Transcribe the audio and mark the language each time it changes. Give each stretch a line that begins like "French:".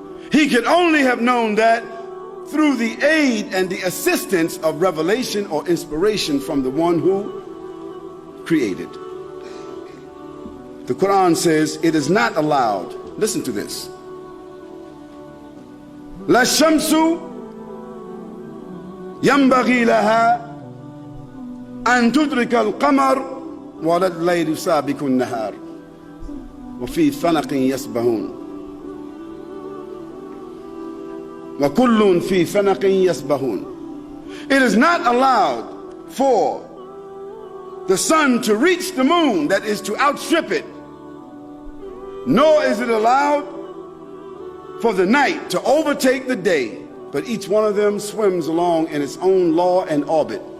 English: He could only have known that through the aid and the assistance of revelation or inspiration from the one who created. The Quran says it is not allowed, listen to this,
Arabic: لا الشمس ينبغي لها أن تدرك القمر ولا الليل سابق النهار وفي فلق يسبحون وكل في فلق يسبحون.
English: It is not allowed for the sun to reach the moon, that is to outstrip it, nor is it allowed for the night to overtake the day, but each one of them swims along in its own law and orbit.